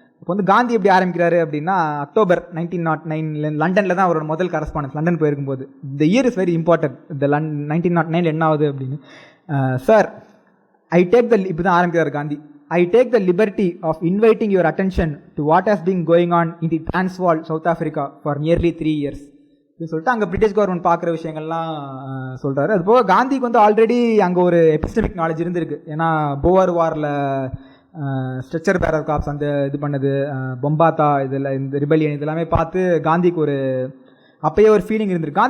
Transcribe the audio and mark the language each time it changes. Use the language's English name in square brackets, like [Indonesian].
[Tamil] இப்போ வந்து காந்தி எப்படி ஆரம்பிக்கிறாரு அப்படின்னா அக்டோபர் 1909 லண்டனில் தான் அவரோட முதல் கரஸ்பாண்டன்ஸ். லண்டன் போயிருக்கும்போது [English] இந்த year is very important. [Tamil] இந்த 1909 என்ன ஆகுது அப்படின்னு, [English] sir I take the, [Tamil] இப்படி தான் ஆரம்பிக்கிறார் Gandhi, [English] I take the liberty of inviting your attention to what has been going on in the Transvaal, South Africa for nearly 3 years. [Tamil] அப்படின்னு சொல்லிட்டு அங்கே பிரிட்டிஷ் கவர்மெண்ட் பார்க்குற விஷயங்கள்லாம் சொல்கிறாரு. அது போக காந்திக்கு வந்து ஆல்ரெடி அங்கே ஒரு எபிஸ்டமிக் நாலேஜ் இருந்திருக்கு. ஏன்னா போவர் வாரில் ஸ்ட்ரெச்சர் பேரர் காப்ஸ் அந்த இது பண்ணது, பொம்பாத்தா இதில் இந்த ரிபல்லியன் இதெல்லாமே பார்த்து காந்திக்கு ஒரு அப்பயே ஒரு ஃபீலிங் இருந்திருக்கு.